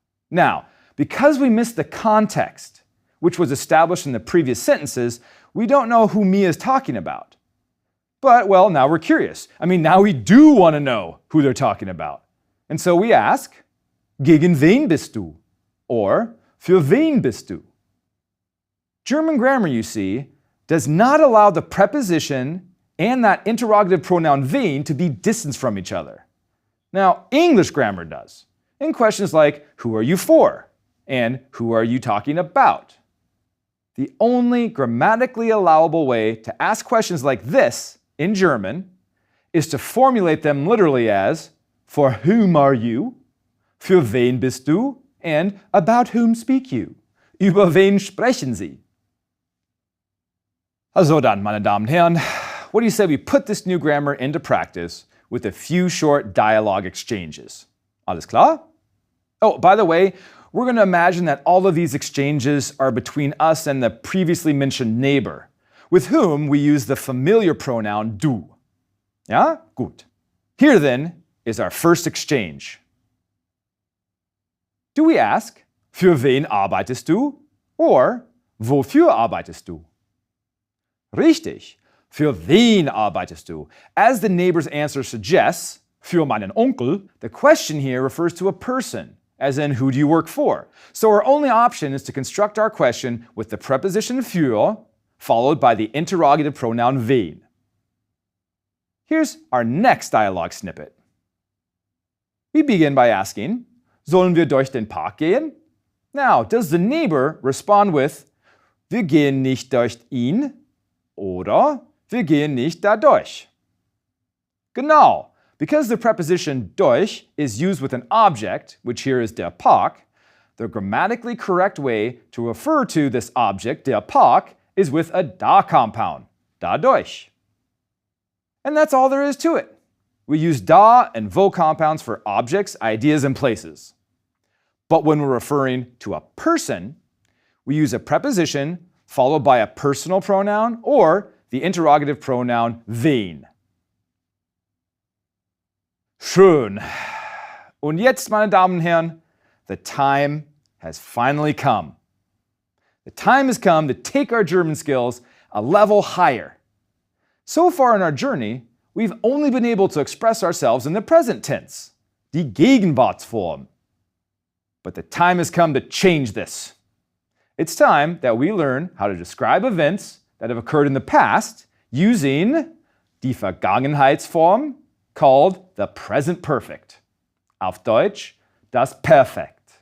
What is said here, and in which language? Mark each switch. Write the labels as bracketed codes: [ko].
[en] Now, because we missed the context, which was established in the previous sentences, we don't know who Mia is talking about. But, well, now we're curious. Now we do want to know who they're talking about. And so we ask, [de] gegen wen bist du? Or, für wen bist du? [en] German grammar, you see, does not allow the preposition and that interrogative pronoun wen to be distanced from each other. Now, English grammar does, in questions like, who are you for? And who are you talking about? The only grammatically allowable way to ask questions like this in German is to formulate them literally as, for whom are you? [de] Für wen bist du? [en] And about whom speak you? [de] Über wen sprechen Sie? Also dann, meine Damen und Herren, [en] what do you say we put this new grammar into practice with a few short dialogue exchanges? [de] Alles klar? [en] Oh, by the way, we're going to imagine that all of these exchanges are between us and the previously mentioned neighbor, with whom we use the familiar pronoun du. [de] Ja? Gut. [en] Here then is our first exchange. Do we ask, [de] für wen arbeitest du? Or, wofür arbeitest du? Richtig. Für wen arbeitest du? [en] As the neighbor's answer suggests, [de] für meinen Onkel, [en] the question here refers to a person, as in who do you work for? So our only option is to construct our question with the preposition für, followed by the interrogative pronoun wen. Here's our next dialogue snippet. We begin by asking, [de] sollen wir durch den Park gehen? [en] Now, does the neighbor respond with, [de] wir gehen nicht durch ihn? Oder, wir gehen nicht dadurch? Genau. [en] Because the preposition durch is used with an object, which here is der Park, the grammatically correct way to refer to this object, der Park, is with a da compound, dadurch. And that's all there is to it. We use da and wo compounds for objects, ideas, and places. But when we're referring to a person, we use a preposition followed by a personal pronoun or the interrogative pronoun wen. [de] Schön. Und jetzt, meine Damen und Herren, [en] the time has finally come. The time has come to take our German skills a level higher. So far in our journey, we've only been able to express ourselves in the present tense, die Gegenwartsform. But the time has come to change this. It's time that we learn how to describe events that have occurred in the past using die Vergangenheitsform called the present perfect. [de] Auf Deutsch, das Perfekt.